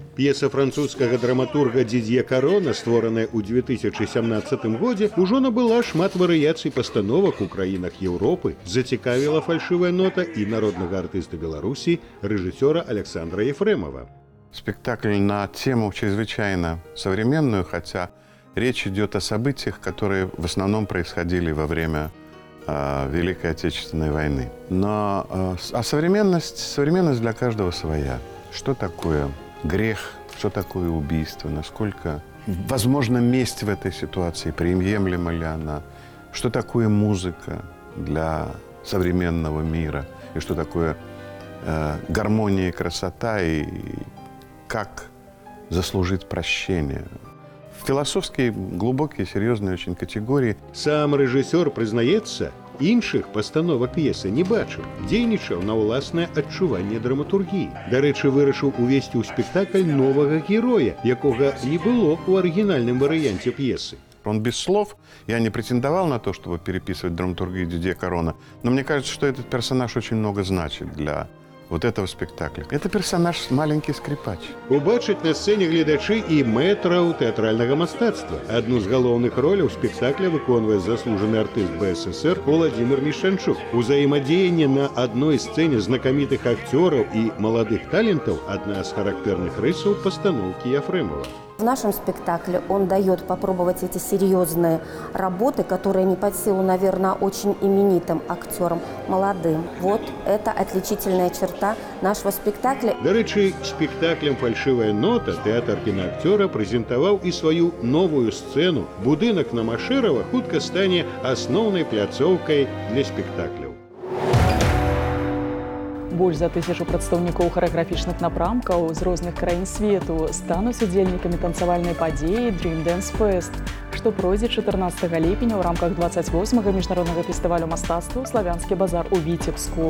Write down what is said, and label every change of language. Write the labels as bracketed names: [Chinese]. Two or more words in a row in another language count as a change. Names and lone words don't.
[Belarusian] П'еса французскага драматурга Дід'е Карона, створаная ў 2017 годзе, ужо набыла шмат варыяцый пастановак у краінах Еўропы, зацікавіла «Фальшивая нота» і народнага артыста Беларусі, рэжысёра Александра Яфрэмава. [Russian] Спектакль на тему чрезвычайно современную, хотя речь идет о событиях, которые в основном происходили во время Великой Отечественной войны. Но современность для каждого своя. Что такое грех, что такое убийство, насколько возможна месть в этой ситуации, приемлема ли она, что такое музыка для современного мира, и что такое гармония и красота, и как заслужить прощение. Философские, глубокие, серьезные очень категории. [Belarusian] Сам рэжысёр прызнаецца, іншых пастановак п'есы не бачыў, дзейнічаў на ўласнае адчуванне драматургіі. Дарэчы, вырашыў увесці ў спектакль новага героя, якога не было ў арыгінальным варыянце п'есы. [Russian] Он без слов. Я не претендовал на то, чтобы переписывать драматургию Дидье Карона, но мне кажется, что этот персонаж очень много значит для вот этого спектакля. Это персонаж маленький скрипач. [Belarusian] Убачыць на сцэне гледачы і мэтраў тэатральнага мастацтва. Адну з галоўных роляў спектакля выконвае заслужаны артыст БССР Владимир Мишанчук. Узаемадзеянне на адной сцэне знакамітых акцёраў і маладых талентаў адна з характэрных рысаў пастаноўкі Яфрэмава. [Russian] В нашем спектакле он дает попробовать эти серьезные работы, которые не под силу, наверное, очень именитым актерам, молодым. Вот это отличительная черта нашего спектакля. [Belarusian] Дарэчы, спектаклем «Фальшивая нота» тэатр кінаакцёра прэзентаваў і сваю новую сцэну. Будынак на Машэрава хутка стане асноўнай пляцоўкай для спектакляў. Больш за 1000 прадстаўнікоў харэаграфічных напрамкаў з розных краін свету стануць удзельнікамі танцавальнай падзеі Dream Dance Fest, што пройдзе 14 ліпеня ў рамках 28-га міжнароднага фестывалю мастацтва «Славянскі базар» у Віцебску.